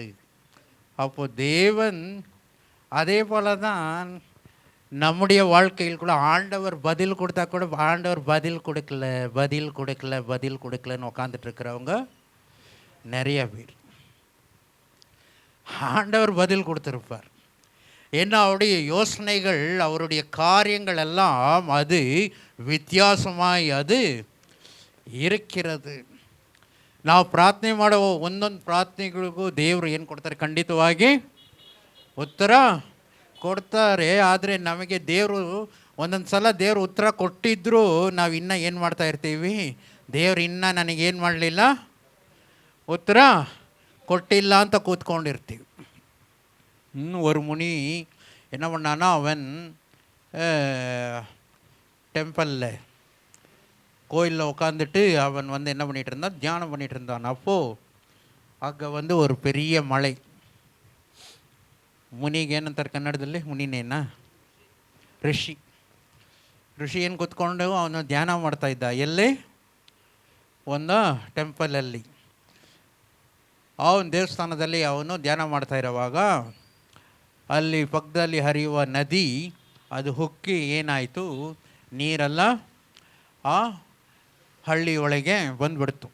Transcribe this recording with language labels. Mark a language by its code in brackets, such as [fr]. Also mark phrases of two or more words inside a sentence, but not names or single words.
[ta] அப்போ தேவன் அதே போல தான் நம்முடைய வாழ்க்கையில் கூட ஆண்டவர் பதில் கொடுத்தா கூட ஆண்டவர் பதில் கொடுக்கலன்னு உட்காந்துட்ருக்கிறவங்க நிறைய பேர். ஆண்டவர் பதில் கொடுத்துருப்பார். ஏன்னா அவருடைய யோசனைகள் அவருடைய காரியங்கள் எல்லாம் அது வித்தியாசமாய் அது இருக்கிறது. [kn] ನಾವು ಪ್ರಾರ್ಥನೆ ಮಾಡೋ ಒಂದೊಂದು ಪ್ರಾರ್ಥನೆಗಳಿಗೂ ದೇವರು ಏನು ಕೊಡ್ತಾರೆ? ಖಂಡಿತವಾಗಿ ಉತ್ತರ ಕೊಡ್ತಾರೆ. ಆದರೆ ನಮಗೆ ದೇವರು ಒಂದೊಂದು ಸಲ ದೇವರು ಉತ್ತರ ಕೊಟ್ಟಿದ್ದರೂ ನಾವು ಇನ್ನೂ ಏನು ಮಾಡ್ತಾ ಇರ್ತೀವಿ? ದೇವರು ಇನ್ನೂ ನನಗೇನು ಮಾಡಲಿಲ್ಲ, ಉತ್ತರ கொட்டில்ல ಅಂತ ಕೂತ್ಕೊಂಡಿರ್ತೀವಿ. [ta] ஒரு முனி என்ன பண்ணானா, அவன் டெம்பிளில் கோயிலில் உட்காந்துட்டு அவன் என்ன பண்ணிகிட்டு இருந்தான், தியானம் பண்ணிகிட்டு இருந்தான். அப்போது அங்கே ஒரு பெரிய மலை. [kn] ಮುನಿಗೆ ಏನಂತಾರೆ ಕನ್ನಡದಲ್ಲಿ? ಮುನಿನೇನ? ಋಷಿ. ಋಷಿ ಏನು ಕೂತ್ಕೊಂಡು ಅವನು ಧ್ಯಾನ ಮಾಡ್ತಾ ಇದ್ದ. ಎಲ್ಲಿ? ಒಂದು ಟೆಂಪಲಲ್ಲಿ, ಅವನ ದೇವಸ್ಥಾನದಲ್ಲಿ ಅವನು ಧ್ಯಾನ ಮಾಡ್ತಾ ಇರೋವಾಗ ಅಲ್ಲಿ ಪಕ್ಕದಲ್ಲಿ ಹರಿಯುವ ನದಿ ಅದು ಹುಕ್ಕಿ ಏನಾಯಿತು, ನೀರೆಲ್ಲ ಆ ಹಳ್ಳಿಯೊಳಗೆ ಬಂದುಬಿಡ್ತು.